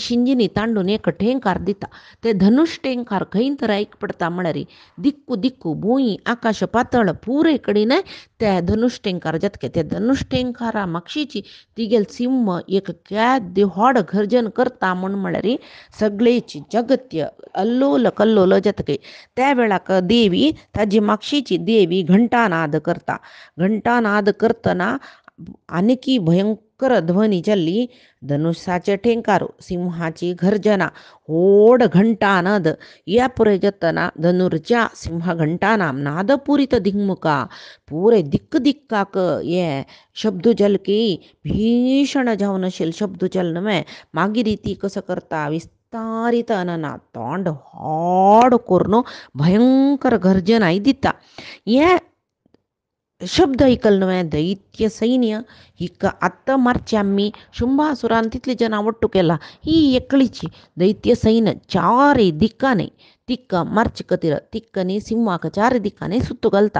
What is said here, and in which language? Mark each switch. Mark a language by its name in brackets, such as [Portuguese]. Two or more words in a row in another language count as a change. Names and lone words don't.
[Konkani] शिंजिनी तांडून एक ठेंकार दिता ते धनुश ठेंकार खंय तर आयक पडता म्हळ्यार दिक्कू भुंय आकाश पातळ पुरे कडेन ते धनुश ठेंकार जातके ते धनुश ठेंकारा मागशीची तिगेल सिंह एक केद व्हड गर्जन करता म्हळ्यार सगळेची जगत्य अल्लोल कल्लोल जातके त्या वेळाक देवी ताजी मागशीची देवी घंटानाद करता घंटानाद करतना आनिकी भयंकर भयंकर ध्वनी चल्ली, धनुष्याचे ठेंकारो, सिंहाची गर्जना, ओढ घंटानाद, या पुरे जतना [Sanskrit] धनुर्जा सिंह घंटानाम नादपूरित दिग्मुका, [Konkani] पूरे दिक्क दिक्काक ये शब्द जल की भीषण जावनशील शब्द चलन में मागी रीती कसं करता विस्तारित अनना तोंड हाड कोरनो भयंकर गर्जना दिता. ये शब्द ऐकलनवे दैत्य सैन्य हिक आत्ता मार्च्याम्मी शुंभासुरान तिथली जना ಒಟ್ಟು केला ही एकळीची दैत्य सैन्य चारी दिक्काने तिक्क मार्चिकतिर तिक्कने सिंहाक चारी दिक्काने सुत्तू घालता.